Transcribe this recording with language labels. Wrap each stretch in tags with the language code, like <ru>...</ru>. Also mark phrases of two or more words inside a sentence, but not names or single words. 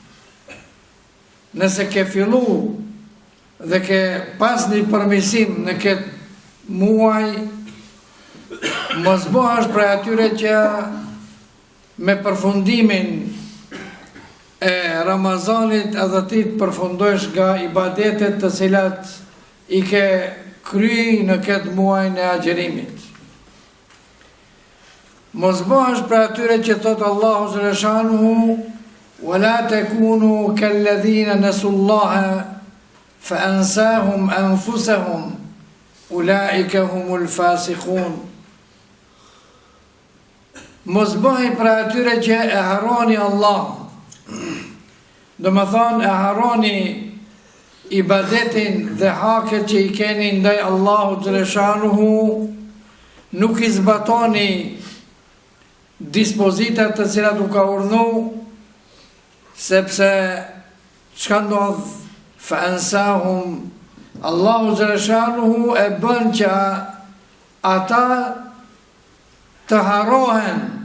<sq>Nëse ke fillu dhe ke pas një përmisim në këtë muaj, mos bëhesh për atyre që me përfundimin e Ramazanit edhe ti të përfundojsh nga ibadetet të cilat i ke kry në këtë muaj në agjerimit. Mos bëhesh për atyre që thotë</sq> <ar>الله جل شأنه ولا تكونوا كالذين نسوا الله فأنساهم أنفسهم أولئك هم الفاسقون.</ar> <sq>Mos bëhej për atyre që e harroni Allah, do më thonë e harroni ibadetin dhe haket që i keni ndaj</sq> <ar>الله جل شأنه,</ar> <sq>nuk i zbatoni dispozitat të cilat u ka urdhëruar, sepse çka ndodh fa'ansahum,</sq> <ar>الله جل شأنه</ar> <sq>e bën që ata të harrohen</sq>